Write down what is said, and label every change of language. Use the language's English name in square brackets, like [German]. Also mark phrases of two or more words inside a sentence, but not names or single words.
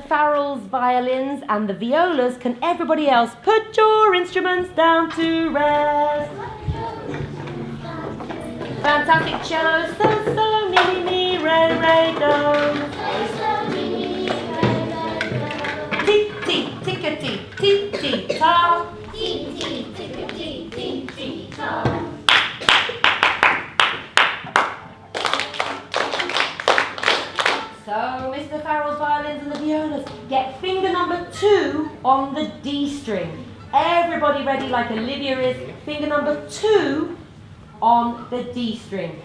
[English] Farrell's violins and the violas, can everybody else put your instruments down to rest? Fantastic cello, so, so, mi, mi, re, re, do. Ti, ti, tickety, ti, ti, ta. Ti, ti, tickety, ti, ti, ta. So, Mr. Farrell's violins and the violas, get finger number 2 on the D string. Everybody ready like Olivia is, finger number 2 on the D string.